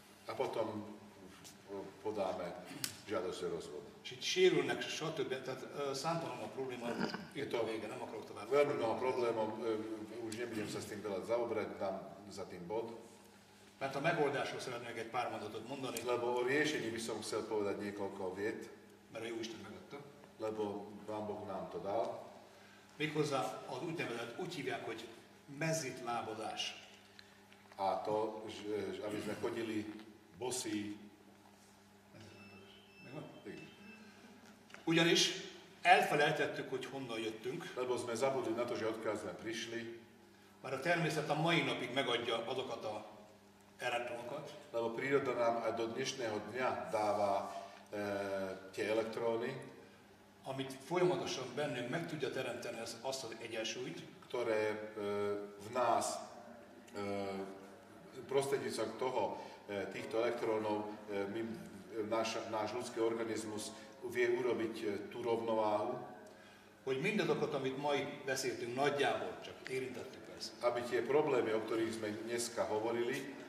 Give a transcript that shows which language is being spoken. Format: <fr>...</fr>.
<sk>a potom podáme žiadosť o rozvod.</sk> <hu>És itt sérülnek, stb. Tehát számtalan a probléma, itt a vége, nem akarok tovább.</hu> <sk>Veľmi mnoho problémov, už nebudem sa s tým veľa zaoberať, dám za tým bod,</sk> <hu>Mert a megoldásról szeretnék egy pár mondatot mondani,</hu> <sk>lebo o riešení by som chcel povedať niekoľko viet,</sk> <hu>mert a Jóisten megadta.</hu> <sk>lebo Pán Boh nám to dal.</sk> <hu>Méghozzá az úgynevezett, úgy hívják, hogy mezitlábadás.</hu> <sk>A to, že aby sme chodili bosí.</sk> <hu>Megvan? Ugyanis elfelejtettük, hogy honnan jöttünk,</hu> <sk>Lebo sme zabudli na to, že odkiaľ sme prišli,</sk> <hu>mert a természet a mai napig megadja azokat a elektronokat,</hu> <sk>lebo príroda nám aj do dnešného dňa dáva tie elektróny,</sk> <hu>amit folyamatosan bennünk meg tudja teremteni azt az egyensúlyt,</hu> <sk>ktoré v nás prostredníctvom týchto elektrónov náš ľudský organizmus vie urobiť tú rovnováhu,</sk> <hu>hogy mindazokat, amit ma itt beszéltünk nagyjából, csak érintettük persze,</hu> <sk>aby tie problémy, o ktorých sme dneska hovorili,</sk>